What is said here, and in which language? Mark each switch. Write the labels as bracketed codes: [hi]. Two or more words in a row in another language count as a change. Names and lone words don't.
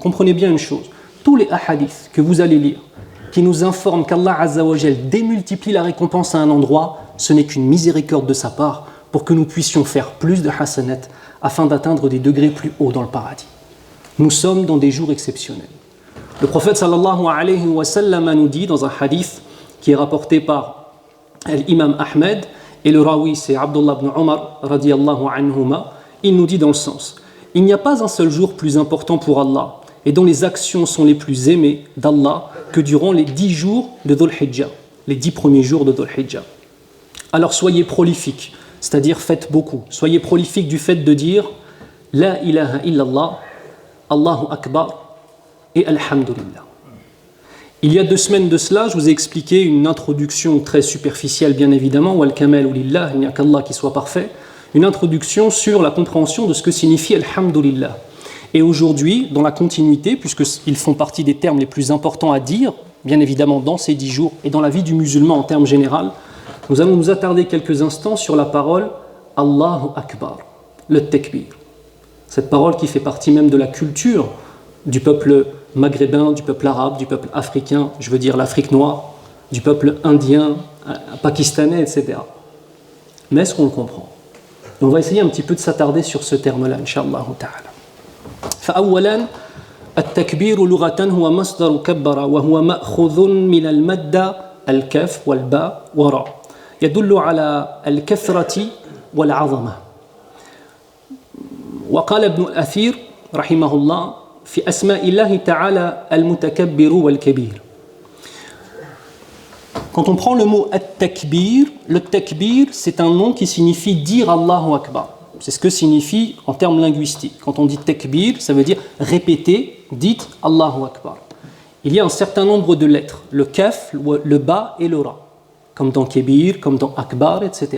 [fr] Comprenez bien une chose, tous les hadiths que vous allez lire, qui nous informent qu'Allah [ar] عز وجل [fr] démultiplie la récompense à un endroit, ce n'est qu'une miséricorde de sa part pour que nous puissions faire plus de hasanat afin d'atteindre des degrés plus hauts dans le paradis. Nous sommes dans des jours exceptionnels. Le prophète [ar] صلى الله عليه وسلم [fr] nous dit dans un hadith qui est rapporté par l'imam Ahmed et le rawi c'est Abdullah ibn Umar [ar] رضي الله عنهما, [fr] il nous dit dans le sens: il n'y a pas un seul jour plus important pour Allah et dont les actions sont les plus aimées d'Allah que durant les 10 jours de Dhul Hijjah, les 10 premiers jours de Dhul Hijjah. Alors soyez prolifiques, c'est-à-dire faites beaucoup. Soyez prolifiques du fait de dire [ar] لا إله إلا الله, الله أكبر [fr] et Alhamdulillah. Il y a 2 semaines de cela, je vous ai expliqué une introduction très superficielle, bien évidemment, [ar] والكمال لله, [fr] il n'y a qu'Allah qui soit parfait, une introduction sur la compréhension de ce que signifie Alhamdulillah. Et aujourd'hui, dans la continuité, puisqu'ils font partie des termes les plus importants à dire, bien évidemment dans ces 10 jours et dans la vie du musulman en termes généraux, nous allons nous attarder quelques instants sur la parole [ar] الله أكبر, [fr] le takbir. Cette parole qui fait partie même de la culture du peuple maghrébin, du peuple arabe, du peuple africain, je veux dire l'Afrique noire, du peuple indien, pakistanais, etc. Mais est-ce qu'on le comprend? Et on va essayer un petit peu de s'attarder sur ce terme-là, [ar] إن شاء الله تعالى. فأولا التكبير لغة هو مصدر كبر وهو مأخوذ من المادة الكاف والباء وراء يدل على الكثرة والعظمة. وقال ابن الأثير رحمه الله في أسماء الله تعالى المتكبر والكبير. [fr] Quand on prend le mot at-takbir, le takbir c'est un nom qui signifie dire [ar] الله أكبر. [fr] C'est ce que signifie en termes linguistiques. Quand on dit takbir, ça veut dire répéter, dites [ar] الله أكبر. [fr] Il y a un certain nombre de lettres, le kaf, le ba et le ra, [ar] comme dans kebir, [fr] comme dans akbar, etc.